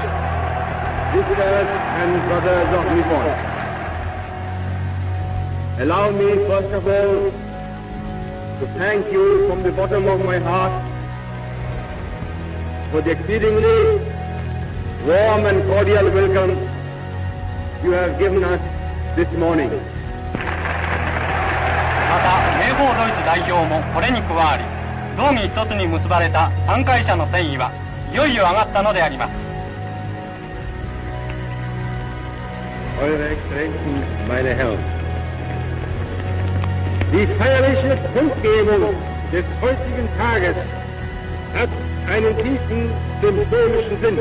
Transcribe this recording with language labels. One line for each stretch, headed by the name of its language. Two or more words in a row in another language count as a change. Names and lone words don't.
English: Sisters and brothers of Nippon, allow me first of all to thank you from the bottom of my heart for the exceedingly warm and cordial welcome you have given us this morning.
Japanese: また名邦ドイツ代表もこれに加わり、道義一つに結ばれた参会者の戦意はいよいよ上がったのであります。
German: Eure Exzellenzen, meine Herren, die feierliche Kundgebung des heutigen Tages hat einen tiefen symbolischen Sinn.